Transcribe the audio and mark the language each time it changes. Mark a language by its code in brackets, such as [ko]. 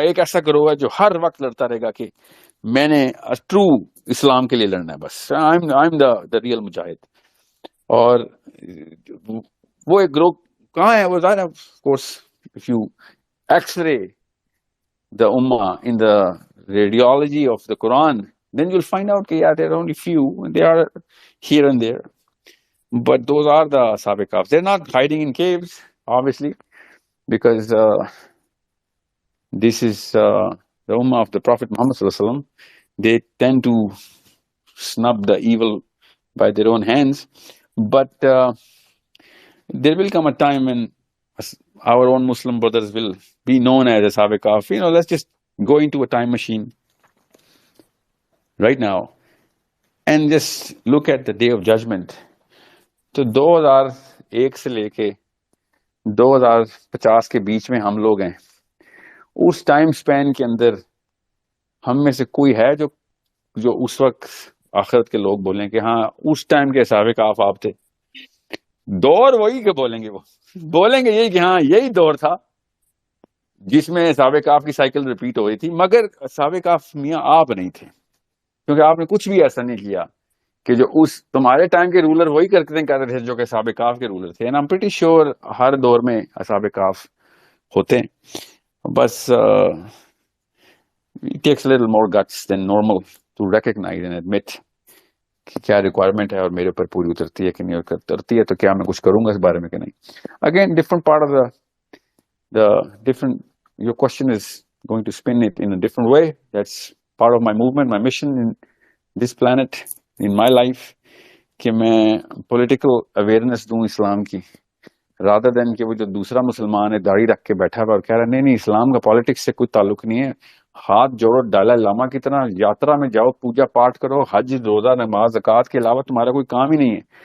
[ur] ایک ایسا گروہ ہے جو ہر وقت لڑتا رہے گا کہ میں نے ٹرو اسلام کے لیے لڑنا ہے, بس [en] I am the real مجاہد. [ur] اور وہ ایک گروہ کہاں ہے, وہ ظاہر ہے [en] Of course if you x-ray the ummah in the radiology of the Quran, then you'll find out that there are only few, and they are here and there. But those are the Ashab Kahf. They're not hiding in caves, obviously, because this is the ummah of the Prophet Muhammad Sallallahu Alaihi Wasallam. They tend to snub the evil by their own hands. But there will come a time when our own Muslim brothers will be known as Ashab Kahf. Let's just go into a time machine right now and just look at the day of judgment. [ur] تو 2001 سے لے کے 2050 کے بیچ میں ہم لوگ ہیں. اس time سپین کے اندر ہم میں سے کوئی ہے جو اس وقت آخرت کے لوگ بولیں کہ ہاں اس ٹائم کے اصحاب کہف آپ تھے؟ دور وہی کہ بولیں گے, وہ بولیں گے یہی کہ ہاں یہی دور تھا جس میں اصحاب کہف کی سائیکل ریپیٹ ہو رہی تھی. مگر اصحاب کہف میاں آپ نہیں تھے, کیونکہ آپ نے کچھ بھی ایسا نہیں کیا کہ جو اس تمہارے ٹائم کے رولر وہی کرتے تھے جو کہ اصحاب کہف کے رولر تھے. [en] And I'm pretty sure [ur] ہر دور میں اصحاب کہف ہوتے ہیں, بس [en] it takes a little more guts than normal to recognize and admit [ur] کہ کیا ریکوائرمنٹ ہے اور میرے اوپر پوری اترتی ہے کہ نہیں اترتی ہے, تو کیا میں کچھ کروں گا اس بارے میں کہ نہیں. [en] Again different part of the different, your question is going to spin it in a different way. That's part of my movement, my mission in this planet, in my life, [ur] کہ میں پولیٹیکل اویئرنیس دوں اسلام کی, [en] rather than [ur] کہ وہ جو دوسرا مسلمان ہے داڑھی رکھ کے بیٹھا ہوا اور کہہ رہا نہیں اسلام کا پالیٹکس سے کوئی تعلق نہیں ہے, ہاتھ جوڑو ڈالا لاما کی طرح, یاترا میں جاؤ, پوجا پاٹ کرو, حج روزہ نماز زکوٰۃ کے علاوہ تمہارا کوئی کام ہی نہیں ہے.